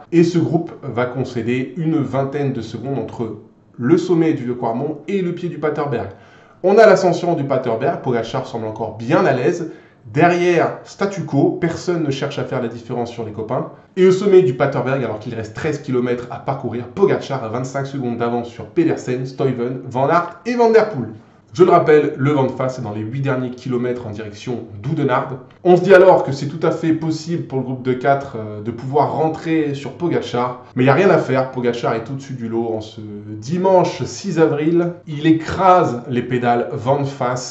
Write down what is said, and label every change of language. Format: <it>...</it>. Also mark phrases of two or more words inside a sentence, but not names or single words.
<fr>Et ce groupe va concéder une vingtaine de secondes entre le sommet du vieux Quarmont et le pied du Paterberg. On a l'ascension du Paterberg, Pogačar semble encore bien à l'aise. Derrière, statu quo, personne ne cherche à faire la différence sur les copains. Et au sommet du Paterberg, alors qu'il reste 13 km à parcourir, Pogačar a 25 secondes d'avance sur Pedersen, Stuyven, Van Aert et Van Der Poel. Je le rappelle, le vent de face est dans les 8 derniers kilomètres en direction d'Oudenaarde. On se dit alors que c'est tout à fait possible pour le groupe de 4 de pouvoir rentrer sur Pogačar. Mais il n'y a rien à faire, Pogačar est au-dessus du lot en ce dimanche 6 avril. Il écrase les pédales vent de face.</fr>